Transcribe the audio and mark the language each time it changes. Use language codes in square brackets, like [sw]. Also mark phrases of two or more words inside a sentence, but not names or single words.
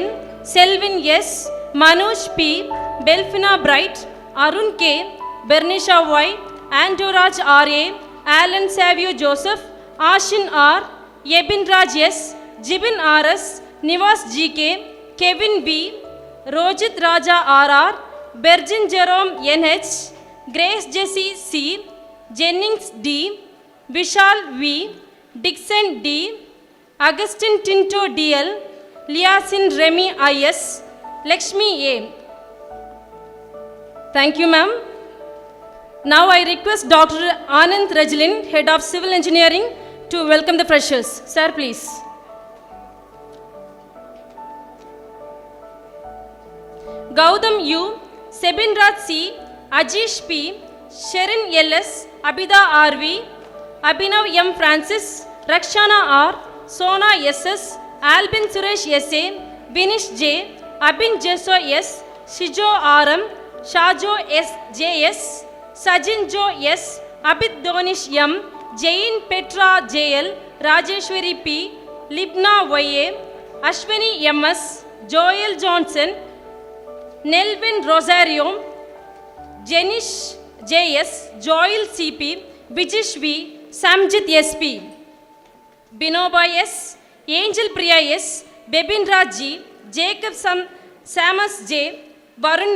[en] Selvin S. Manoj P. Belfina Bright. Arun K. Bernisha Y. Andoraj R.A. Alan Savio Joseph. Ashin R. Yebin Raj S. Jibin R.S. Nivas G.K. Kevin B. Rojit Raja R.R. Berjin Jerome N.H. Grace Jessie C. Jennings D. Vishal V. Dixon D. Augustine Tinto D.L. Liasin Remy I.S. Lakshmi A. Thank you, ma'am. Now I request Dr. Anand Rajlin, Head of Civil Engineering, to welcome the freshers. Sir, please. Gautam U, Sebin Raj C, Ajish P, Sherin L.S, Abida R.V, Abhinav M. Francis, Rakshana R, Sona S.S, Albin Suresh S.A, Vinish J, Abin Jesso S, Shijo R.M, Shajo S. J.S, Sajin Jo S, Abid Donish M, Jain Petra JL, Rajeshwari P, Libna YA, Ashwini MS, Joel Johnson, Nelvin Rosario, Jenish JS, Joel CP, Vijish V, Samjit SP, Binoba S, Angel Priya S, Bebindra G, Jacob Samus J, Varun